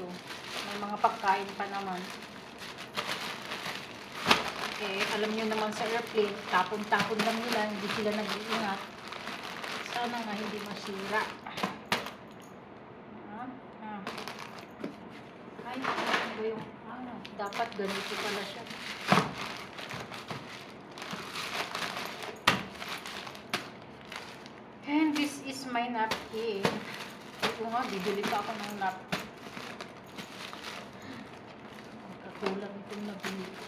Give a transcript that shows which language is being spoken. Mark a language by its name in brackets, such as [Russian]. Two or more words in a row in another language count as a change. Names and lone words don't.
[Filipino] May mga pagkain pa naman. Eh, alam nyo naman sa airplane, tapon-tapon lang nila. Hindi sila nag-iingat. Sana nga hindi masira. Ay, ano ba yung dapat ganito pala siya. [English] And this is my napkin. [Filipino] Ito nga, bibili pa ako ng napkin. Katulad itong nabili.